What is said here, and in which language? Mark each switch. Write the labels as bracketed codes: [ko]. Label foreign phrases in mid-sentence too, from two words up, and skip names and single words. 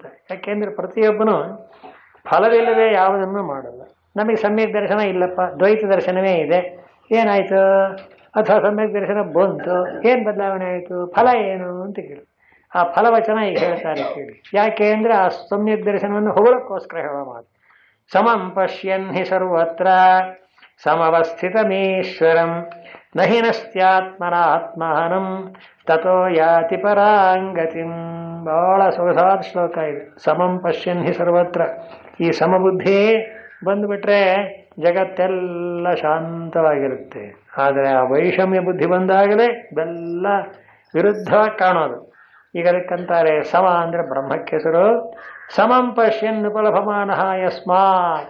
[kn] ಯಾಕೆಂದ್ರೆ ಪ್ರತಿಯೊಬ್ಬನು ಫಲವಿಲ್ಲದೆ ಯಾವುದನ್ನು ಮಾಡಲ್ಲ. ನಮಗೆ ಸಮ್ಯಕ್ ದರ್ಶನ ಇಲ್ಲಪ್ಪ, ದ್ವೈತ ದರ್ಶನವೇ ಇದೆ, ಏನಾಯಿತು? ಅಥವಾ ಸಮ್ಯಕ್ ದರ್ಶನ ಬಂತು, ಏನು ಬದಲಾವಣೆ ಆಯಿತು, ಫಲ ಏನು ಅಂತ ಕೇಳಿ ಆ ಫಲವಚನ ಈಗ ಹೇಳ್ತಾರೆ ಕೇಳಿ. ಯಾಕೆ ಅಂದರೆ ಆ ಸಮ್ಯಕ್ ದರ್ಶನವನ್ನು ಹೊಗಳಕ್ಕೋಸ್ಕರ ಹೇಳೋ ಮಾತು. [sa] ಸಮಂ ಪಶ್ಯನ್ ಹಿ ಸರ್ವತ್ರ ಸಮವಸ್ಥಿತಮೀಶ್ವರಂ ನಹಿ ನಸ್ತ್ಯಾತ್ಮನಾತ್ಮಹನಂ ತಥೋ ಯಾತಿ ಪರಾಂಗತಿಂ. [kn] ಬಹಳ ಸೊಗಸಾದ ಶ್ಲೋಕ ಇದೆ. [sa] ಸಮಂ ಪಶ್ಯನ್ ಹಿ ಸರ್ವತ್ರ. [kn] ಈ ಸಮಬುದ್ಧಿ ಬಂದುಬಿಟ್ರೆ ಜಗತ್ತೆಲ್ಲ ಶಾಂತವಾಗಿರುತ್ತೆ. ಆದರೆ ಆ ವೈಷಮ್ಯ ಬುದ್ಧಿ ಬಂದಾಗಲೇ ಇದೆಲ್ಲ ವಿರುದ್ಧವಾಗಿ ಕಾಣೋದು. ಈಗ ಅದಕ್ಕಂತಾರೆ ಸಮ ಅಂದರೆ ಬ್ರಹ್ಮಕ್ಕೆ ಹೆಸರು. [sa] ಸಮಂ ಪಶ್ಯನ್ ಉಪಲಭಮಾನ ಯಸ್ಮಾತ್.